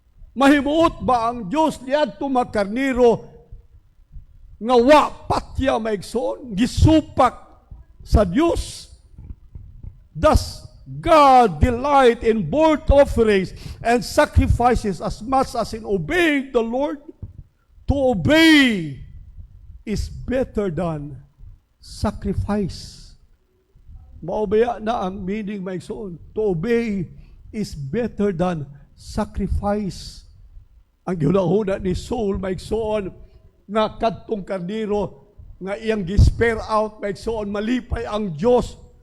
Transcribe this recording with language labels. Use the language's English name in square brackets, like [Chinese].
[Cebuano] Mahimuot ba ang Dios niadto mga karnero nga wa patya maigsoon gisupak sa Dios? [English] Thus God delight in burnt offerings and sacrifices as much as in obeying the Lord. To obey is better than sacrifice. [Cebuano] Maobaya na ang meaning maigsoon. [English] To obey is better than sacrifice. [Cebuano] Ang gihuna ni Saul maigsoon nga kadtong karnero nga iyang gi-spare out maigsoon malipay ang Dios.